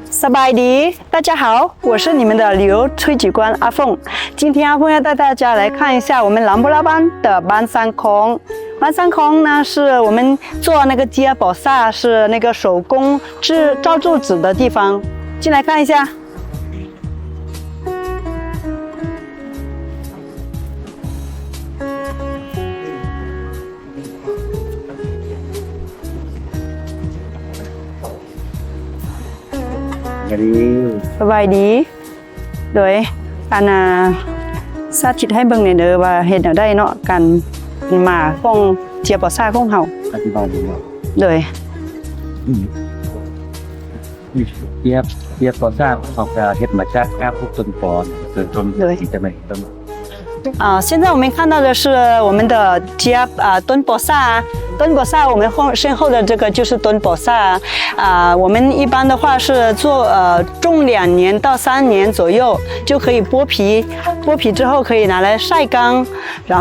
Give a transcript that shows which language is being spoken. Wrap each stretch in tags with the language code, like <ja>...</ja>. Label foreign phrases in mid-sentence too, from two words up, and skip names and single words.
<lo>สบายดี，</lo> <zh>大家好，我是你们的旅游推举官阿凤。今天阿凤要带大家来看一下我们南布拉邦的班山空。班山空呢，是我们做那个吉尔保萨，是那个手工造柱子的地方。进来看一下。</zh> <lo>ສະບາຍດີໂດຍການສາທິດໃຫ້ເບິ່ງໃນເດີ້ວ່າເຮັດແນວໃດເນາະການມາຂອງເຈຍບປໍຊ່າຂອງເຮົາອະທິບາຍດູວ່າໂດຍ ເຈຍບປໍຊ່າເຂົາຈະເຮັດມາຈາກແອບພວກຕົ້ນປອນຕົ້ນທີ່ຈະບໍ່</lo> <zh>ต้น现在我们看到的是我们的敦博萨，敦博萨我们身后的这个就是敦博萨我们一般的话是做种2年到3年左右就可以剥皮，剥皮之后可以拿来晒干，然</zh>